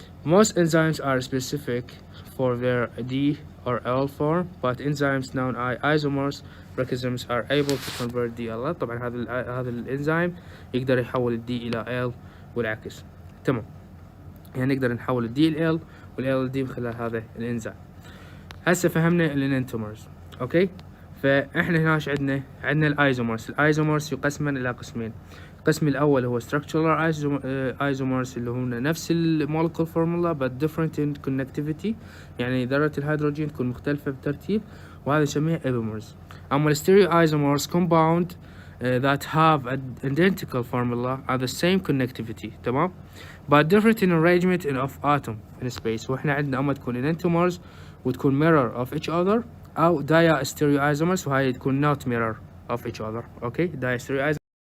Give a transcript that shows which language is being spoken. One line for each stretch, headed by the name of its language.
English: Most enzymes are specific for their D or L form, but enzymes known as isomers mechanisms are able to convert D L.
Arabic: طبعا هذا الانزيم يقدر يحول ال D إلى L والعكس. تمام. يعني نقدر نحول ال D ل L وال L ل D من خلال هذا الانزيم. هسه فهمنا الانتومرز. اوكي، فاحنا هنا ايش عندنا الايزومرز يقسمن الى قسمين. القسم الاول هو
English: structural isomers
Arabic: اللي هم نفس المولكول فورمولا
English: but different in connectivity،
Arabic: يعني ذرة الهيدروجين تكون مختلفة بالترتيب، وهذا نسميه epimers. اما الستيريو
English: isomers compound that have identical formula are the same connectivity،
Arabic: تمام،
English: but different in arrangement of atom in space.
Arabic: واحنا عندنا اما تكون enantiomers وتكون
English: mirror of each other،
Arabic: او
English: dia stereo isomers
Arabic: وهاي تكون
English: not mirror of each other.
Arabic: اوكي، dia stereo isomers